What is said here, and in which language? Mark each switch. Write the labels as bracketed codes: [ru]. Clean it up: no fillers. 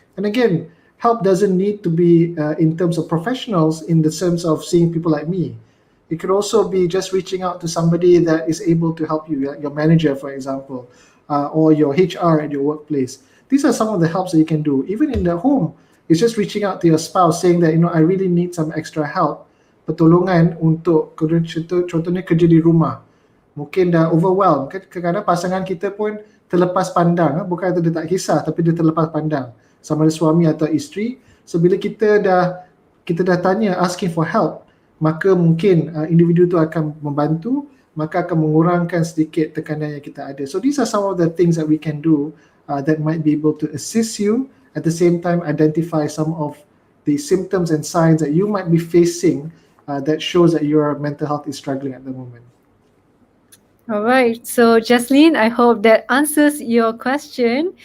[en] And again, help doesn't need to be in terms of professionals in the sense of seeing people like me. It could also be just reaching out to somebody that is able to help you, your manager, for example, or your HR at your workplace. These are some of the helps that you can do. Even in the home, it's just reaching out to your spouse saying that, I really need some extra help. [ms] Pertolongan untuk contohnya kerja di rumah. Mungkin dah overwhelmed. Kadang-kadang pasangan kita pun terlepas pandang. Bukan itu dia tak kisah, tapi dia terlepas pandang. Sama ada suami atau isteri. So bila kita dah tanya, [en] asking for help, [ms] maka mungkin individu tu akan membantu, maka akan mengurangkan sedikit tekanan yang kita ada. [en] So these are some of the things that we can do that might be able to assist you, at the same time identify some of the symptoms and signs that you might be facing that shows that your mental health is struggling at the moment. All right. So Jaslyn, I hope that answers your question.